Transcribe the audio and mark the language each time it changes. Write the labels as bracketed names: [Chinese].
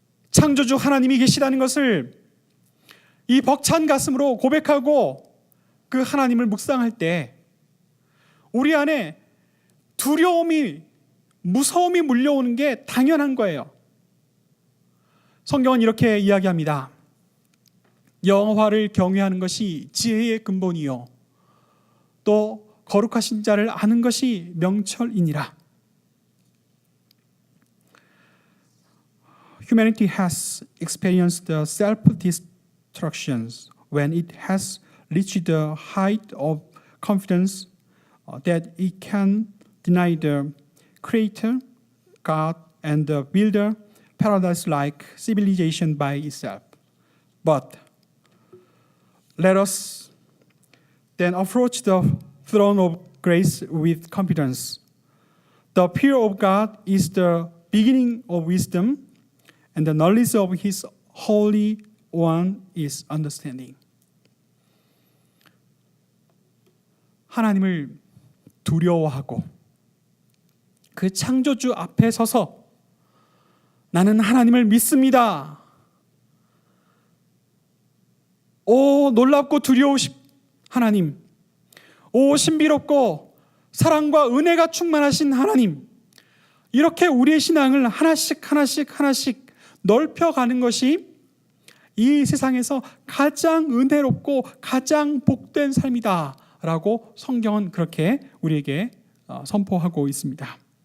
[Korean] 창조주 하나님이 계시다는 것을 이 벅찬 가슴으로 고백하고 그 하나님을 묵상할 때 우리 안에 두려움이, 무서움이 물려오는 게 당연한 거예요. 성경은 이렇게 이야기합니다. 여호와를 경외하는 것이 지혜의 근본이요 또 거룩하신 자를 아는 것이 명철이니라. [English] Humanity has experienced the self-destructions when it has reached the height of confidence that it can deny the Creator, God, and the builder paradise-like civilization by itself. But let us then approach the throne of grace with confidence. The fear of God is the beginning of wisdom, and the knowledge of His Holy One is understanding. [Korean] 하나님을 두려워하고 그 창조주 앞에 서서 나는 하나님을 믿습니다. 오 놀랍고 두려우신 하나님, 오 신비롭고 사랑과 은혜가 충만하신 하나님, 이렇게 우리의 신앙을 하나씩 넓혀가는 것이 이 세상에서 가장 은혜롭고 가장 복된 삶이다 라고 성경은 그렇게 우리에게 선포하고 있습니다.